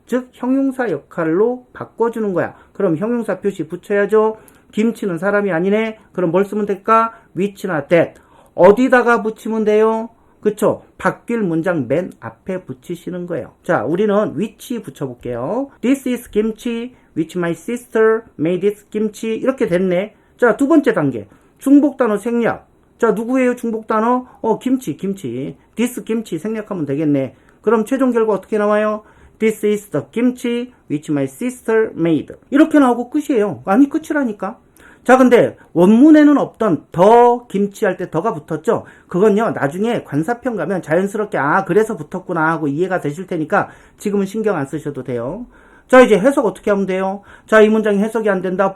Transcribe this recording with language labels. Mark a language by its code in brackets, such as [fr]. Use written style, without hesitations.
[ko] 즉 형용사 역할로 바꿔주는 거야. 그럼 형용사 표시 붙여야죠. 김치는 사람이 아니네. 그럼 뭘 쓰면 될까? which나 that. 어디다가 붙이면 돼요? 그쵸? 바뀔 문장 맨 앞에 붙이시는 거예요. 자, 우리는 which 붙여볼게요. [en] This is 김치, which my sister made this 김치. [ko] 이렇게 됐네. 자, 두 번째 단계. 중복 단어 생략. 자, 누구예요? 중복 단어? 김치. this 김치 생략하면 되겠네. 그럼 최종 결과 어떻게 나와요? [en] This is the kimchi which my sister made. [ko] 이렇게 나오고 끝이에요. 아니, 끝이라니까. 자, 근데 원문에는 없던 더 김치 할 때 더가 붙었죠? 그건요, 나중에 관사편 가면 자연스럽게 그래서 붙었구나 하고 이해가 되실 테니까 지금은 신경 안 쓰셔도 돼요. 자, 이제 해석 어떻게 하면 돼요? 자, 이 문장이 해석이 안 된다.